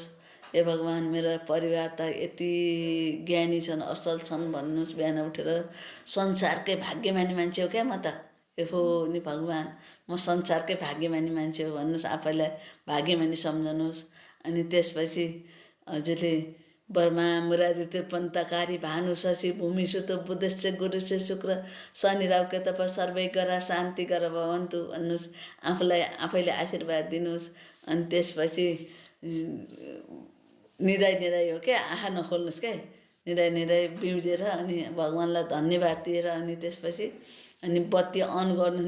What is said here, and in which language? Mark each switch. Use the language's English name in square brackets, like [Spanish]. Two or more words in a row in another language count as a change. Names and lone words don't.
[Nepali] ए भगवान्, मेरा परिवार त यति ज्ञानी छन्, असल छन् भन्नुहोस् बिहान उठेर। संसारकै भाग्यमानी मान्छे हो क्या म त। हो नि भगवान्, म संसारकै भाग्यमानी मान्छे हो भन्नुहोस्, आफैलाई भाग्यमानी सम्झनुहोस्। अनि त्यसपछि हजुरले [Sanskrit] ब्रह्मा मुरारी पन्तकारी भानु शशि भूमि सुत बुधश्च गुरुश्च शुक्र शनि राहु केतु सर्वै ग्रह शान्ति गर भवन्तु [Nepali] भन्नुहोस्। आफैले आशीर्वाद दिनुहोस्। अनि त्यसपछि निदाई हो क्या, आँखा नखोल्नुहोस् क्या, निदाई बिउजेर अनि भगवान्लाई धन्यवाद दिएर अनि त्यसपछि अनि बत्ती अन गर्नुहोस्।